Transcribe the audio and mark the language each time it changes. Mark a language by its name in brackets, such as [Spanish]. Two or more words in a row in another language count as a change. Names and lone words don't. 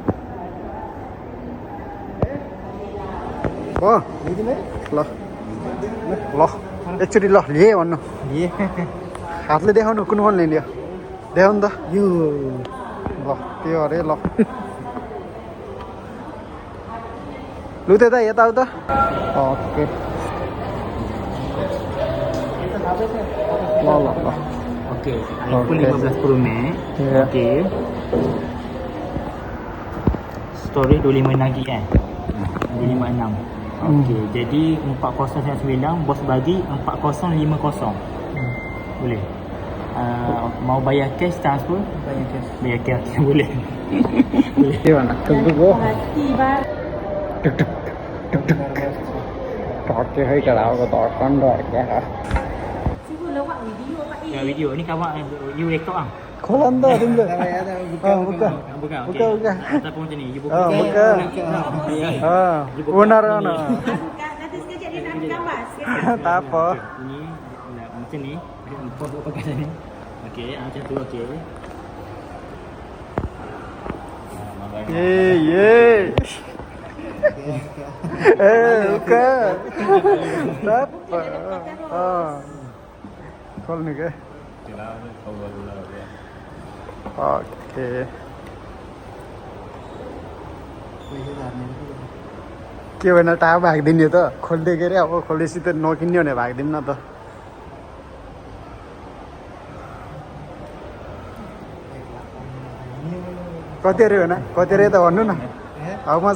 [Nepali] हो ल ल एकचोटि ल लिए भन्नु हातले देखाउनु कुन फोन लिने देखाउनु त यो ल त्यो अरे ल लु त्यता यताउता ओके ल ल ल [Malay] Okey, iPhone 15 Pro Max. Okey. Storage 256 GB kan? 256. Okey, jadi 4099 bos bagi 4050. Boleh. Mau bayar cash transfer? Bayar cash boleh. Boleh. [Nepali] के भन्न टुकटुक हो टुकटुक टुकटुक टक्के है केटाहरूको धड्कन रह्यो क्या [Malay] Ya, video ni kawan you rekod ah. [Nepali] खोला नि त तिमीले [Malay] Buka. buka buka Ataupun macam ni, you buka. [Nepali] बुका ओनर हो न [Malay] Nanti sekejap dia nak ambil gambar sekejap. tak apa Ini macam ni. Foto pakai macam ni. Okey, macam tu okey. [Nepali] ये ए बुका [Malay] tak apa [Nepali] खोल्नु के ओके के भएन टाढा भागिदिने त खोल्दै के अरे अब खोलेपछि त नकिन्ने भने भागिदिउँ न त कति अरे होइन कति अरे त भन्नु न [English] how much